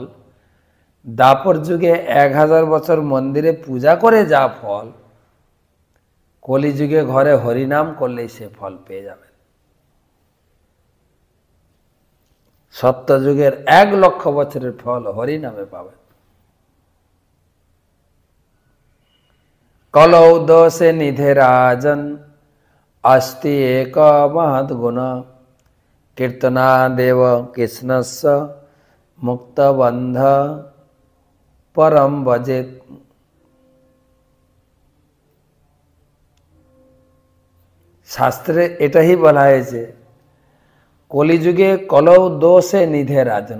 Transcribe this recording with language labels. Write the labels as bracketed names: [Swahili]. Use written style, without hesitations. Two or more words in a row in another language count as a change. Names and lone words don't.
[Bangla] দাপর যুগে 1,000 বছর মন্দিরে পূজা করে যা ফল, কলিযুগে ঘরে হরিনাম করলেই সে ফল পেয়ে যাবেন। সত্যযুগের 1,00,000 বছরের ফল হরিনামে পাবেন। [Sanskrit] কলৌ দোষে নিধে রাজন, अस्ति एक महत् गुण, কীর্তনাদেব কৃষ্ণস্য মুক্তবন্ধ পরম ভজেত। [Bangla] শাস্ত্রে এটাই বলা হয়েছে, কলিযুগে [Sanskrit] কলৌ দোষে নিধে রাজন।